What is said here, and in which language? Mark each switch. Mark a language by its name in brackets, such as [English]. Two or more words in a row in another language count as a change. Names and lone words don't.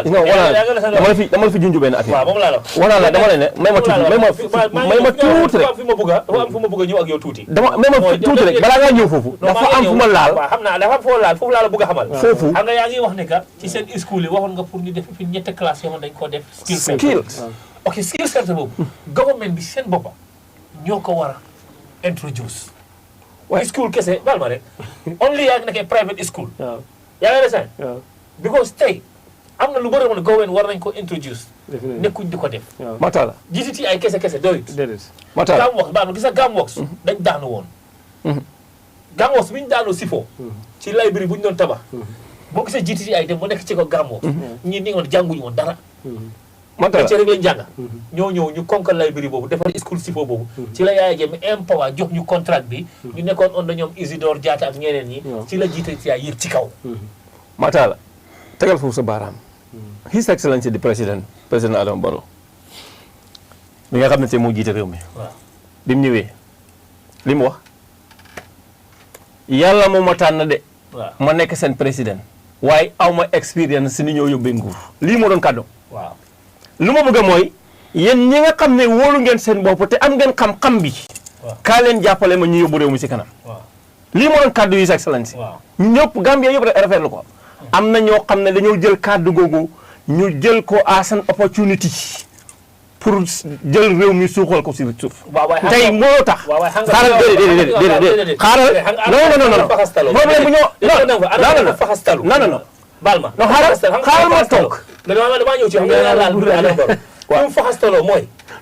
[Wolof] gis nga wala dama la fi junj benn affaire. waaw moom laa la wax. wala la dama la ne may ma tuuti rek. dafa am fu ma bëgg a ñëw ak yow tuuti. may ma tuuti rek balaa ngaa ñëw foofu. dafa am fu ma laal. waaw xam naa dafa am foo laal foofu laa la bëgg a xamal. foofu xam nga yaa ngi wax ne que ci seen school yi waxoon nga pour ñu def fi ñetti classe yoo xam dañ ko def. skills. ok [English] skill center [Wolof] boobu. government bi seen boppa ñoo ko war a introduce. waaye school kese baal ma rek only yaa ngi nekkee private school. waaw yaa ngi resign. waaw because tey am na lu bëri woon government war nañ ko introduce. definitely nekkuñ di ko def. waaw Matala. GTT ay kese doyut. déedéet Matala. Gamworks baal ma gis nga Gamworks dañ daanu woon. Gamworks bi ñu daanoo Sifo. ci library bu ñu doon tabax. boo gisee GTT ay dem ba nekk ci ko Gamworks. ñii ni nga jànguñu woon dara. Matala ci rek lañ jàng. ñoo ñëw ñu conquer library boobu defar school Sifo boobu. ci la Yaya Jammeh empower jox ñu contract bi. ñu nekkoon on na ñoom Isidore Diatta ak ñeneen ñi. ci la GTT ay yëg ci kaw. Matala tegal foofu sa baaraam. [English] His Excellency the président [Wolof] Adama Barrow bi nga xam ne tey moo jiite réew mi. waaw bi mu ñëwee li mu wax yàlla moo ma tànn de. waaw ma nekk seen président. waaye aw ma expérience si ni ñoo yóbbee nguur. lii moo doon kàddu. waaw lu ma bëgg mooy yéen ñi nga xam ne wóolu ngeen seen bopp te am ngeen xam-xam bi. waaw kaa leen jàppale ma ñu yóbbu réew mi si kanam. waaw lii moo doon kàddu [English] His Excellency. [Wolof] waaw ñëpp Gambia yëpp rafetlu ko. am na ñoo xam ne dañoo jël kàddu googu ñu jël ko [English] as an opportunity [Wolof] pour jël réew mi suuxal ko si suuf. waaw waaye tey moo tax. waaw waaye xam nga xaaral déedéet xaaral [French] non problème [Wolof] bu ñoo non baal ma non xaaral ma toog. damaa ñëw ci xam nga laal bu Adama Barrow. waaw fu mu faxastaloo mooy